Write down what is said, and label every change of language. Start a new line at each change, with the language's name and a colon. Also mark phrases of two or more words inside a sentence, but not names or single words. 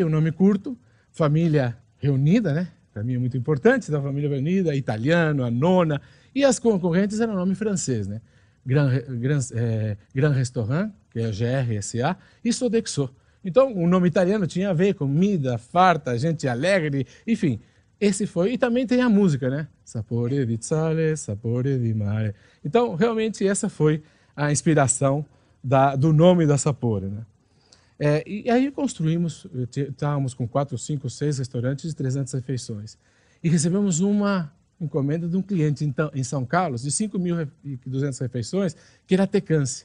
Portuguese: O nome curto, família reunida, né? Para mim é muito importante, da família reunida, italiano, a nona, e as concorrentes eram nome francês, né? Grand Restaurant, que é GRSA, e Sodexo. Então, o nome italiano tinha a ver com comida, farta, gente alegre, enfim. Esse foi, e também tem a música, né?
Italian: Sapore di sale, sapore di mare.
Portuguese: Então, realmente, essa foi a inspiração do nome da Sapori, né? E aí construímos, estávamos com 4, 5, 6 restaurantes de 300 refeições. E recebemos uma encomenda de um cliente então, em São Carlos, de 5.200 refeições, que era Tecance.